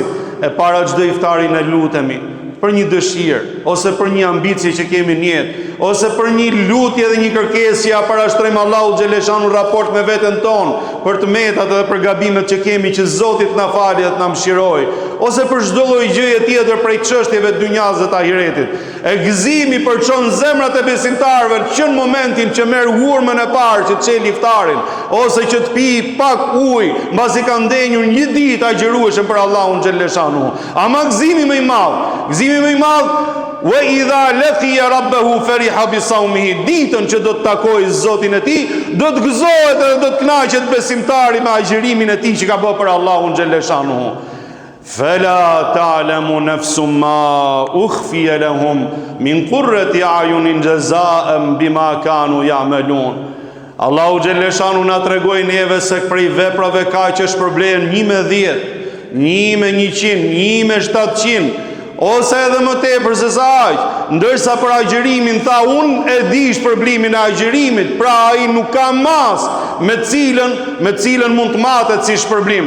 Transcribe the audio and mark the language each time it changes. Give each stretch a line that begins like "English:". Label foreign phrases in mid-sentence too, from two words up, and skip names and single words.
Albanian: E para çdo iftari ne lutemi për një dëshirë ose për një ambicie që kemi në jetë, ose për një lutje dhe një kërkesë që ja parashtrojmë Allahu xhaleshanu raport me veten tonë për të metat dhe për gabimet që kemi, që Zoti të na falë dhe të na mëshiroj, ose për çdo lloj gjëje tjetër prej çështjeve të dunjas dhe të ahiretit. E gëzimi përçon zemrat e besimtarëve që në momentin që merr hurmën e parë që çel iftarin, ose që të pi pak ujë mbasi ka ndenjur një ditë agjërueshëm për Allahun xhaleshanu. Ama gëzimi më i madh,
Arabic: وإذا لقي ربه فرح بصومه,
Albanian: ditën që do të takojë Zotin e tij, do të gëzohet dhe do të kënaqet besimtari me agjërimin e tij që ka bërë për Allahun xhaleshanu.
Arabic: فلا تعلم نفس ما أخفي لهم من قرة أعين جزاء بما كانوا يعملون.
Albanian: Allahu xhaleshanu na tregoi neve se prej veprave ka që shpërblehen 1 me 10, 1 me 100, 1 me 700, ose edhe më tepër se sa aq. Ndërsa për agjërimin tha, unë e di shpërblimin e agjërimit, pra ai nuk ka mas me cilën mund të matet si shpërblim.